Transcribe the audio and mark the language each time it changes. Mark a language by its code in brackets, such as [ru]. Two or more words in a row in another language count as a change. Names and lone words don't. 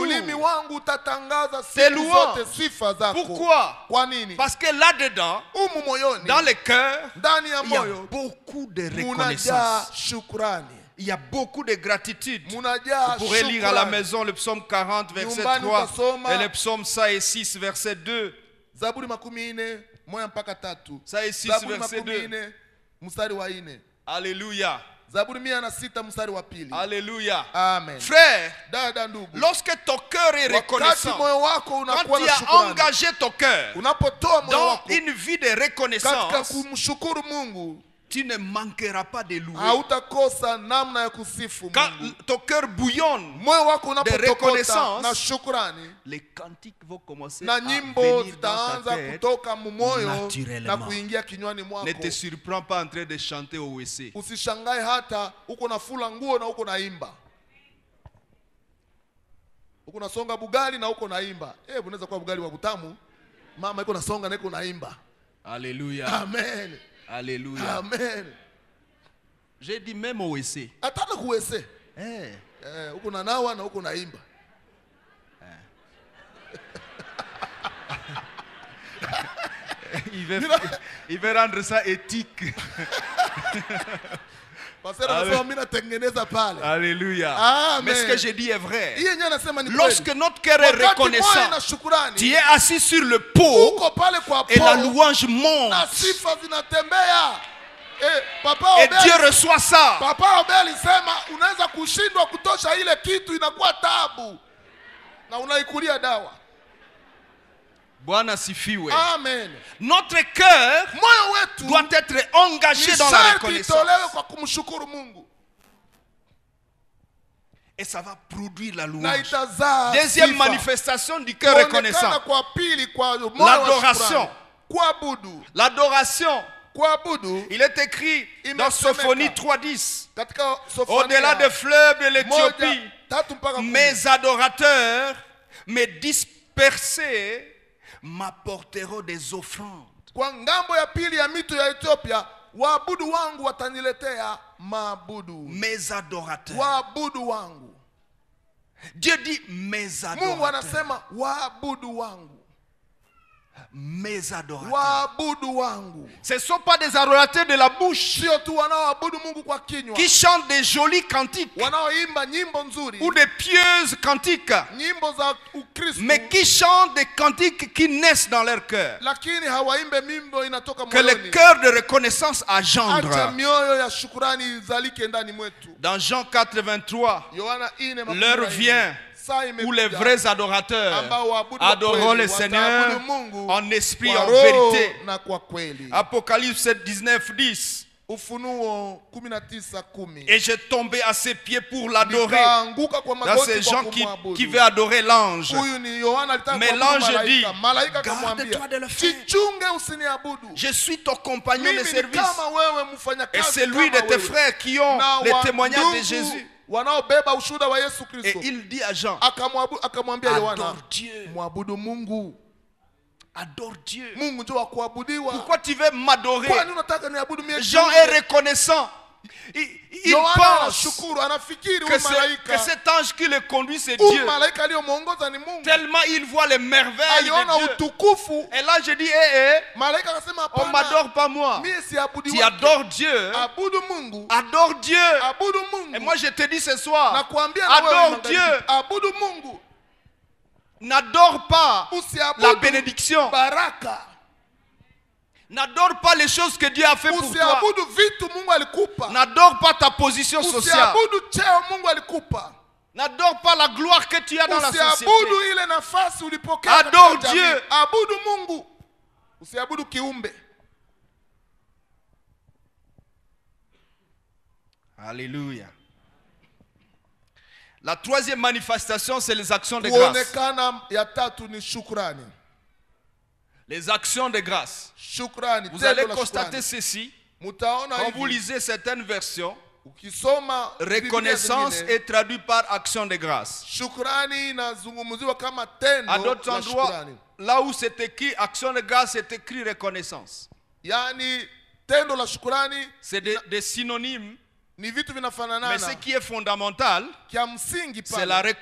[sw] Ulimi wangu utatangaza [fr] tes [sw] siku [fr] louanges. [sw] zote sifa zako. [fr] Pourquoi? [sw] Kwa nini? [fr] Parce que là-dedans, [sw] Umu moyoni, [fr] dans le cœur, [sw] ndani ya [fr] il y a [sw] moyo [fr] beaucoup de [sw] munajaa [fr] reconnaissance. [sw] shukrani. [fr] Il y a beaucoup de gratitude. [sw] Munajaa [fr] Vous pourrez lire à la [sw] shukrani. [fr] maison le psaume 40, verset [sw] Nyumbani [fr] 3, [sw] utasoma. [fr] et le psaume 106, verset 2. [sw] Zaburi 14 moja mpaka 3. [fr] Ça est 6, [sw] Zaburi [fr] verset 2. [sw] 14 mstari wa 4. Alléluia. Zaburi 106 mstari wa 2. Alléluia. Amen. [fr] Frère, [sw] Dada ndugu, [fr] lorsque ton cœur est [sw] wakati [fr] reconnaissant, [sw] moyo wako [fr] quand [sw] unakuwa [fr] tu [sw] na [fr] as [sw] shukrani, [fr] engagé ton cœur [sw] unapotoa moyo [fr] dans [sw] wako [fr] une vie de [sw] katika [fr] reconnaissance, [sw] kumshukuru Mungu, [fr] tu ne manqueras pas de louer. [sw] hautakosa namna ya kusifu [fr] Quand [sw] Mungu. [fr] ton cœur bouillonne, [sw] Moyo wako [fr] reconnaissance, [sw] unapotokota na shukrani, [fr] les cantiques vont commencer [sw] na [fr] à [sw] nyimbo [fr] venir dans [sw] zitaanza [fr] ta tête. [sw] kutoka mumoyo na [fr] naturellement. [sw] kuingia kinywani [fr] Ne [sw] mwako. [fr] te surprends pas en train de chanter au WC. [sw] Usishangae hata uko na fula nguo na uko naimba, uko nasonga bugali na uko naimba. Unaweza kuwa bugali wa butamu, mama iko nasonga na iko naimba. Alléluia. Amen. Alléluia. Amen. [fr] J'ai dit même au WC. [sw] Hata na kuwese uko na nawa na uko naimba. [fr] Il veut rendre ça éthique. [sw] Pasera nasema mimi natengeneza pale. Alléluia. Amen. [fr] Mais ce que je dis est vrai. [sw] Hii yenyewe nasema ni [fr] Lorsque [sw] kweli. [fr] notre cœur est [sw] Wakati moyo [fr] reconnaissant, [sw] na shukrani, [fr] tu es assis sur le pot [sw] uko pale kwa [fr] et la [sw] po [fr] louange monte. [sw] na sifa zinatembea. Papa [fr] Et [sw] Obed, [fr] Dieu reçoit ça. [sw] Papa Obed alisema unaweza kushindwa kutosha ile kitu, inakuwa tabu na unaikulia dawa. Bwana sifiwe. Amen. [fr] Notre cœur [sw] Moyo wetu [fr] doit être engagé dans la reconnaissance. [sw] itolewe kwa kumshukuru Mungu [fr] Et ça va produire la [sw] na [fr] louange. [sw] itazaa [fr] Deuxième [sw] sifa. [fr] manifestation du cœur [sw] Kuonekana [fr] reconnaissant. [sw] kwa pili kwa moyo wa [fr] L'adoration. [sw] shukrani. Kuabudu. [fr] L'adoration. [sw] Kuabudu [fr] Il est écrit dans Sophonie 3:10. [sw] katika Sofonia [fr] Au-delà des fleuves de l'Éthiopie, [sw] moja, tatu mpaka kumi. [fr] mes adorateurs, mes dispersés, m'apporteront des offrandes. [sw] Kwa ngambo ya pili ya mito ya Ethiopia, waabudu wangu wataniletea maabudu. [fr] Mes adorateurs. [sw] Waabudu wangu. [fr] Dieu dit mes [sw] Mungu [fr] adorateurs. [sw] anasema waabudu wangu. [fr] Mes adorateurs. [sw] Waabudu wangu. [fr] Ce ne sont pas des adorateurs de la bouche [sw] Sio tu wanaoabudu Mungu kwa kinywa, [fr] qui chantent des jolis cantiques [sw] wanaoimba nyimbo nzuri, [fr] ou des pieuses cantiques, [sw] nyimbo za Ukristo, [fr] mais qui chantent des cantiques qui naissent dans leur cœur. [sw] lakini hawaimbe mimbo inatoka [fr] Que le [sw] moyoni. [fr] cœur de reconnaissance [sw] Acha [fr] engendre. [sw] mioyo ya shukrani izalike ndani mwetu. [fr] Dans Jean 4:23, [sw] Yohana 4:24, [fr] l'heure vient [sw] saa [fr] où les [sw] imekuja [fr] vrais adorateurs [sw] ambao waabudu wa [fr] adoreront [sw] kweli [fr] le Seigneur [sw] wataabudu Mungu [fr] en esprit, [sw] kwa [fr] en [sw] roho [fr] vérité. [sw] na kwa kweli. [fr] Apocalypse 19:10. [sw] Ufunuo 19:10. [fr] Et j'ai tombé à ses pieds pour l'adorer. [sw] Nikaanguka kwa [fr] Dans [sw] magoti [fr] ces [sw] kwa [fr] gens qui [sw] kumwabudu. [fr] veulent adorer l'ange. [sw] Huyu ni Yohana alitaka [fr] Mais [sw] kuabudu [fr] l'ange dit, [sw] malaika. Malaika [fr] garde-toi de [sw] akamwambia, [fr] le faire. [sw] jichunge usiniabudu. [fr] Je suis ton compagnon de [sw] Mimi ni [fr] service. [sw] kama wewe [fr] Et [sw] mfanyakazi [fr] c'est lui de [sw] kama [fr] tes [sw] wewe. [fr] frères qui ont [sw] Na [fr] les [sw] wa [fr] témoignages de [sw] ndugu [fr] Jésus. [sw] wanaobeba ushuhuda wa Yesu [fr] Et [sw] Kristo. [fr] il dit à Jean, [sw] Akamwambia Yohana, [fr] adore Dieu. [sw] mwabudu Mungu. [fr] Adore Dieu. [sw] Mungu ndio wa kuabudiwa. [fr] Pourquoi tu veux m'adorer? [sw] Kwani unataka niabudu mimi? [fr] Jean est reconnaissant. Il [sw] Yohana [fr] pense [sw] anashukuru, anafikiri [fr] que, [sw] huyu malaika, [fr] cet ange qui le conduit, c'est [sw] huyu [fr] Dieu. [sw] malaika aliyomuongoza ni Mungu. [fr] Tellement il voit les merveilles [sw] Aliona [fr] de Dieu. [sw] utukufu. [fr] Et là, je dis, [sw] Malaika akasema [fr] On ne m'adore pas moi. [sw] Mie siabudi [fr] Tu [sw] wake. [fr] adores Dieu. [sw] Abudu Mungu. [fr] Adore Dieu. [sw] Abudu Mungu. [fr] Et moi je te dis ce soir, [sw] Nakuambia na wewe [fr] adore [sw] magharibi. [fr] Dieu. [sw] Abudu Mungu. [fr] N'adore pas [sw] Usiabudu [fr] la bénédiction. [sw] baraka. [fr] N'adore pas les choses que Dieu a fait pour toi. [sw] Usiabudu vitu Mungu alikupa. [fr] N'adore pas ta position sociale. [sw] Usiabudu cheo Mungu alikupa. [fr] N'adore pas la gloire que tu as dans la société. [sw] Usiabudu ile nafasi ulipokea. [fr] Adore [sw] katika jamii. [fr] Dieu. [sw] Abudu Mungu. Usiabudu kiumbe. Alléluia. [fr] La troisième manifestation, c'est les actions de grâce. [sw] Kuonekana ya tatu ni shukrani. [fr] Les actions de grâce. [sw] Shukrani. [fr] Vous [sw] tendo [fr] allez [sw] la [fr] constater [sw] shukrani. [fr] ceci. [sw] Mutaona [fr] Quand vous [sw] hivi. [fr] lisez certaines versions, [sw] Ukisoma [fr] reconnaissance [sw] Biblia zingine, [fr] est traduite par action de grâce. [sw] shukrani inazungumziwa kama tendo [fr] À d'autres [sw] la [fr] endroits, [sw] shukrani. [fr] là où c'est écrit action de grâce, c'est écrit reconnaissance. [sw] Yaani tendo la shukrani [fr] C'est des synonymes, [sw] ni vitu [fr] mais [sw] vinafanana. [fr] ce qui est fondamental, [sw] Kia msingi [fr] c'est la [sw] pale